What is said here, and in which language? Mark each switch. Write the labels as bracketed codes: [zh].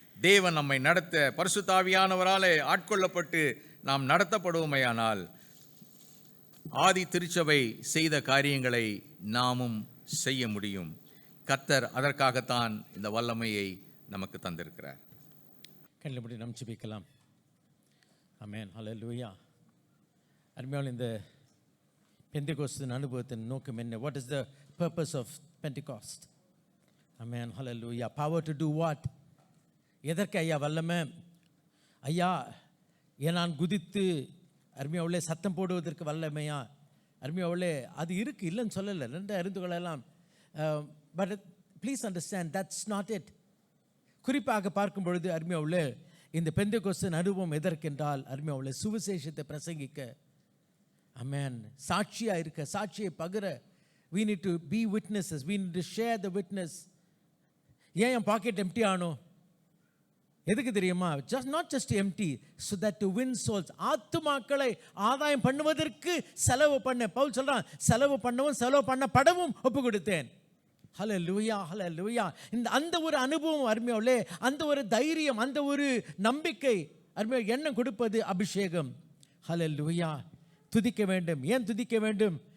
[ta] தேவன் நம்மை நடத்த பரிசுத்த ஆவியானவராலே ஆட்கொள்ளப்பட்டு நாம் நடத்தப்படுவோமையானால் ஆதி திருச்சபை செய்த காரியங்களை நாமும் செய்ய முடியும். கர்த்தர் அதற்காகத்தான் இந்த வல்லமையை நமக்கு தந்திருக்கிறார். கண்ணில் நாம் ஜெபிக்கலாம். ஆமென், ஹல்லேலூயா. அருமையான இந்த பெந்தெகோஸ்தின் அனுபவத்தின் நோக்கம் என்ன? [en] What is the purpose of Pentecost? Amen, hallelujah. Power to do what? [ta] எதற்கு ஐயா வல்லமை? ஐயா நான் குதித்து அருமையாவுள்ளே சத்தம் போடுவதற்கு வல்லமையா? அருமையாவுள்ளே அது இருக்குது, இல்லைன்னு சொல்லலை, ரெண்டு அறிந்து கொள்ளலாம். [en] But please understand, that's not it. [ta] குறிப்பாக பார்க்கும் பொழுது அருமையாவுள்ளே இந்த பெந்தெகோஸ்தின் அனுபவம் எதற்கென்றால் அருமையாவுள்ளே சுவிசேஷத்தை பிரசங்கிக்க, ஆமென், சாட்சியாக இருக்க, சாட்சியை பகிர. [en] we need to be witnesses, we need to share the witness. [ta] ஏன் என் பாக்கெட் எம்டி ஆனோம்? எதுக்கு தெரியுமா? [en] not just empty, so that to win souls, [ta] ஆத்துமாக்களை ஆதாயம் பண்ணுவதற்கு செலவு பண்ண. பவுல் சொல்றான், செலவு பண்ணவும் செலவு பண்ணப்படவும் ஒப்பு கொடுத்தேன். ஹல்லேலூயா, ஹல்லேலூயா. இந்த அந்த ஒரு அனுபவம் அருமையாவுள்ளே, அந்த ஒரு தைரியம், அந்த ஒரு நம்பிக்கை அருமையா எண்ணம் கொடுப்பது அபிஷேகம். ஹல்லேலூயா. துதிக்க வேண்டும். ஏன் துதிக்க வேண்டும்?